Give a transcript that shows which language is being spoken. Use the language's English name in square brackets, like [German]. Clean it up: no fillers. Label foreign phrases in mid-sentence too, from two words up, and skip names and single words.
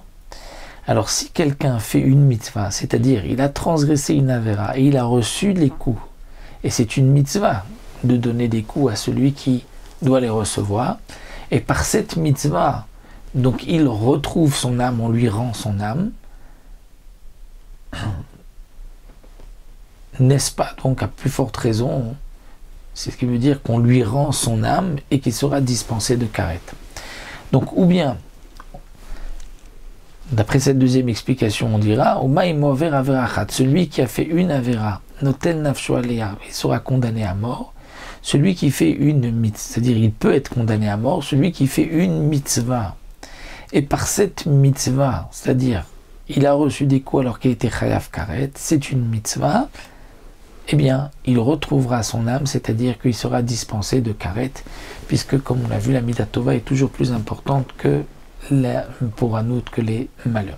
[French] Alors si quelqu'un fait une mitzvah, c'est-à-dire il a transgressé une avera et il a reçu les coups, et c'est une mitzvah de donner des coups à celui qui doit les recevoir, et par cette mitzvah, donc il retrouve son âme, on lui rend son âme, n'est-ce pas donc à plus forte raison, c'est ce qui veut dire qu'on lui rend son âme et qu'il sera dispensé de karet. Donc ou bien, d'après cette deuxième explication, on dira celui qui a fait une avera, [Hebrew] נוטל נפשו עליה, [French] il sera condamné à mort. Celui qui fait une mitzvah, c'est-à-dire il peut être condamné à mort, celui qui fait une mitzvah, et par cette mitzvah, c'est-à-dire il a reçu des coups alors qu'il était [Hebrew] חייב כרת, [French] c'est une mitzvah, eh bien, il retrouvera son âme, c'est-à-dire qu'il sera dispensé de karet, puisque, comme on l'a vu, la [Hebrew] מדת טובה [French] est toujours plus importante que pour un autre que les malheurs.